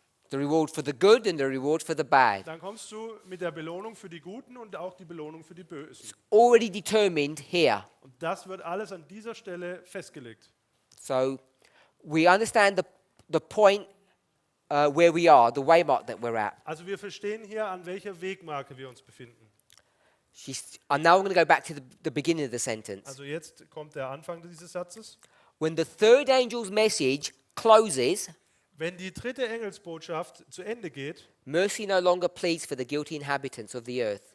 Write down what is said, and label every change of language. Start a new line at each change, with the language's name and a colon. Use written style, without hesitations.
English: The reward for the good and the reward for the bad.
German: Dann kommst du mit der Belohnung für die Guten und auch die Belohnung für die Bösen.
English: Already determined here.
German: Und das wird alles an dieser Stelle festgelegt.
English: So we understand the point where we are, the waymark that we're at.
German: Also wir verstehen hier, an welcher Wegmarke wir uns befinden.
English: And now I'm going to go back to the beginning of the sentence.
German: Also jetzt kommt der Anfang dieses Satzes.
English: When the third angel's message closes,
German: Wenn die dritte Engelsbotschaft zu Ende geht,
English: mercy no longer pleads for the guilty inhabitants of the earth.